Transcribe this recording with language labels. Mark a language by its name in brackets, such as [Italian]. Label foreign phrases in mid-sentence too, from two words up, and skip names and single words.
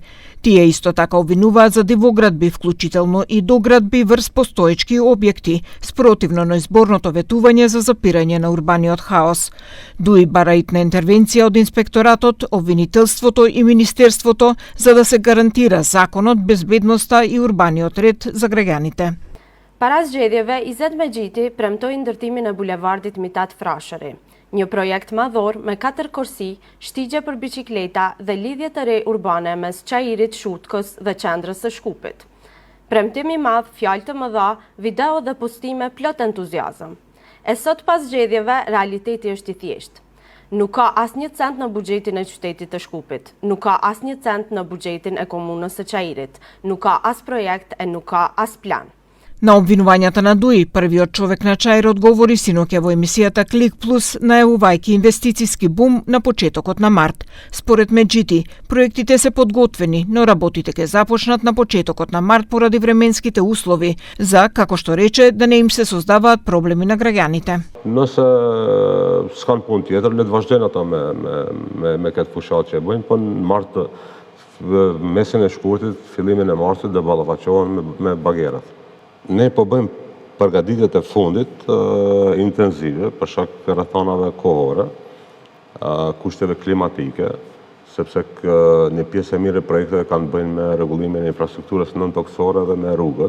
[Macedonian] Тие исто така обвинуваат за дивоградби, вклучително и доградби врз постоечки објекти, спротивно на изборното ветување за запирање на урбаниот хаос. ДУИ бара итна интервенција од инспекторатот, обвинителството и министерството за да се гарантира законот, безбедноста и урбаниот ред за граѓаните. [Albanian] Para zgjedhjeve, Izet Medjiti premtoi ndërtimin e bulevardit Mithat Frashëri, një projekt madhor me 4 korsi, shtigje për biçikleta dhe lidhje të re urbane mes Çajirit, Shutkës dhe qendrës së Shkupit. Premtim i madh, fjalë të mëdha, video dhe postime plot entuziazëm. E sot pas zgjedhjeve, realiteti është i thjeshtë. Nuk ka asnjë cent në buxhetin e qytetit të Shkupit, nuk ka asnjë cent në buxhetin e komunës së Çajirit, nuk ka as projekt e nuk ka as plan. [Macedonian] На обвинувањата на ДУИ, првиот човек на Чаир одговори синоќа во емисијата Клик Плюс, најавувајќи инвестициски бум на почетокот на март. Според Меджити, проектите се подготвени, но работите ќе започнат на почетокот на март поради временските услови, за, како што рече, да не им се создаваат проблеми на граѓаните. [Albanian] Nëse s'kan punë tjetër, le të vazhdojnë ata me këtë fushat që e bëjnë, po në mart, mesin e shkurtit, fillimin e martit dhe ballafaqohen me bagerat. Ne po bëjmë përgatitjet e fundit intenzive për shkak të rrethanave kohore, kushteve klimatike, sepse një pjesë e mirë e projekteve kanë bëjnë me rregullimin e infrastrukturës nën-toksore dhe me rrugët.